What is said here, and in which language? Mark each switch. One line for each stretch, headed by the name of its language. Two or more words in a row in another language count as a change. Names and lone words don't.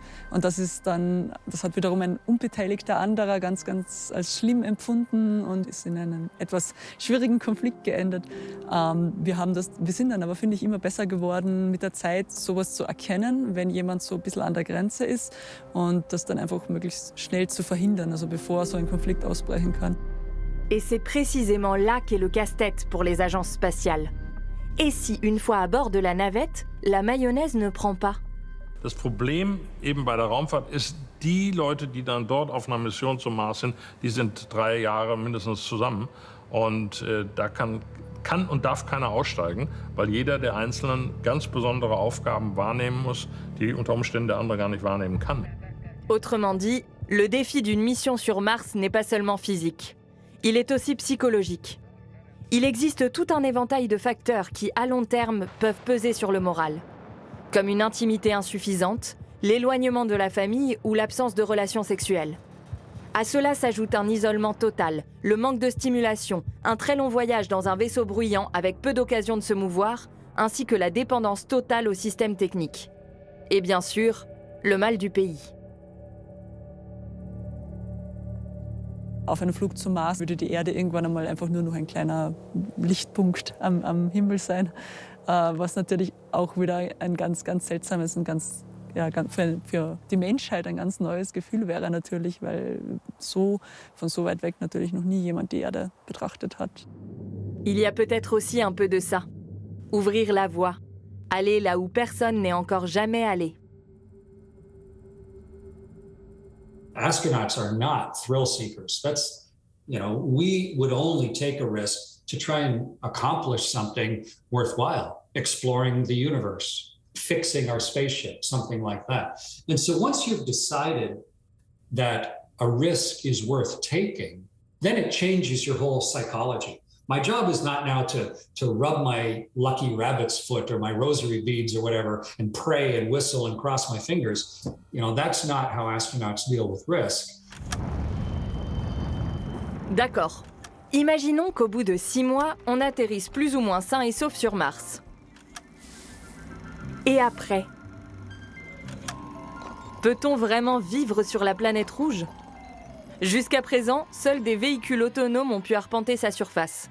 German: Und das hat wiederum ein unbeteiligter anderer ganz als schlimm empfunden und ist in einen etwas schwierigen Konflikt geendet. Wir sind dann aber, finde ich, immer besser geworden, mit der Zeit sowas zu erkennen, wenn jemand so ein bisschen an der Grenze ist und das dann einfach möglichst schnell zu verhindern, also bevor so ein Konflikt ausbrechen kann.
French: Et c'est précisément là qu'est le casse-tête pour les agences spatiales. Et si, une fois à bord de la navette, la mayonnaise ne prend pas?
German: Das Problem eben bei der Raumfahrt ist, die Leute, die dann dort auf einer Mission zum Mars sind, die sind 3 Jahre mindestens zusammen. Und da kann und darf keiner aussteigen, weil jeder der Einzelnen ganz besondere Aufgaben wahrnehmen muss, die unter Umständen der andere gar nicht wahrnehmen kann.
French: Autrement dit, le défi d'une mission sur Mars n'est pas seulement physique. Il est aussi psychologique. Il existe tout un éventail de facteurs qui, à long terme, peuvent peser sur le moral. Comme une intimité insuffisante, l'éloignement de la famille ou l'absence de relations sexuelles. À cela s'ajoute un isolement total, le manque de stimulation, un très long voyage dans un vaisseau bruyant avec peu d'occasion de se mouvoir, ainsi que la dépendance totale au système technique. Et bien sûr, le mal du pays.
German: Auf einem Flug zum Mars würde die Erde irgendwann einmal einfach nur noch ein kleiner Lichtpunkt am Himmel sein, was natürlich auch wieder ein ganz seltsames und für die Menschheit ein ganz neues Gefühl wäre natürlich, weil von so weit weg natürlich noch nie jemand die Erde betrachtet hat.
French: Il y a peut-être aussi un peu de ça. Ouvrir la voie. Aller là où personne n'est encore jamais allé.
English: Astronauts are not thrill seekers. We would only take a risk to try and accomplish something worthwhile, exploring the universe, fixing our spaceship, something like that. And so once you've decided that a risk is worth taking, then it changes your whole psychology. My job is not now to rub my lucky rabbit's foot or my rosary beads or whatever and pray and whistle and cross my fingers. That's not how astronauts deal with risk.
French: D'accord. Imaginons qu'au bout de 6 mois, on atterrisse plus ou moins sain et sauf sur Mars. Et après? Peut-on vraiment vivre sur la planète rouge? Jusqu'à présent, seuls des véhicules autonomes ont pu arpenter sa surface.